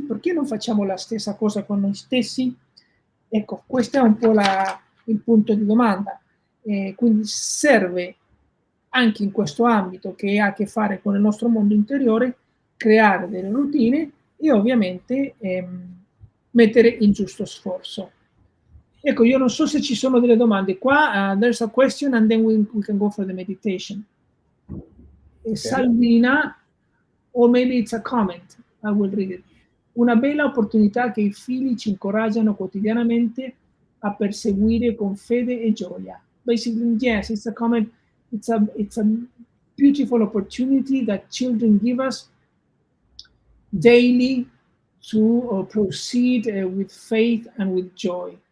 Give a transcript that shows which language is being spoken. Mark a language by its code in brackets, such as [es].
[it] Perché non facciamo la stessa cosa con noi stessi? Ecco, questo è un po' il punto di domanda. Quindi serve anche in questo ambito che ha a che fare con il nostro mondo interiore creare delle routine e ovviamente mettere il giusto sforzo. Ecco, io non so se ci sono delle domande. [en] Qua there's a question and then we can go for the meditation. Okay. Salvina, o maybe it's a comment, I will read it. [it] Una bella opportunità che i figli ci incoraggiano quotidianamente a perseguire con fede e gioia. [en] Basically, yes, it's a comment. It's a beautiful opportunity that children give us daily to proceed with faith and with joy.